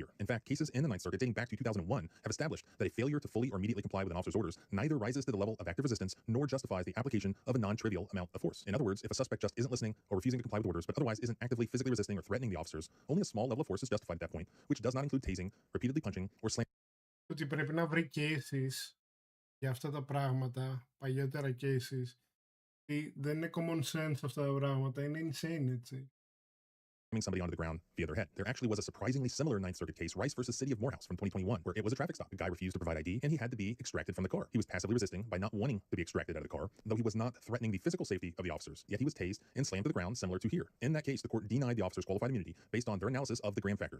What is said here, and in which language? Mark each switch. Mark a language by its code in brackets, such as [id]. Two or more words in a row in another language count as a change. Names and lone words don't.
[en] In fact, cases in the Ninth Circuit dating back to 2001 have established that a failure to fully or immediately comply with an officer's orders neither rises to the level of active resistance nor justifies the application of a non-trivial amount of force. In other words, if a suspect just isn't listening or refusing to comply with orders but otherwise isn't actively physically resisting or threatening the officers, only a small level of force is justified at that point, which does not include tasing, repeatedly punching, or slamming. [el] Ότι πρέπει να βρει cases για αυτά τα πράγματα, παλιότερα cases, δεν είναι [en] common sense [el] αυτά τα πράγματα, είναι insane, έτσι. [en] Somebody onto the ground via their head. There actually was a surprisingly similar Ninth Circuit case, Rice versus City of Morehouse from 2021, where it was a traffic stop. The guy refused to provide ID, and he had to be extracted from the car. He was passively resisting by not wanting to be extracted out of the car, though he was not threatening the physical safety of the officers. Yet he was tased and slammed to the ground, similar to here. In that case, the court denied the officers qualified immunity based on their analysis of the Graham factors.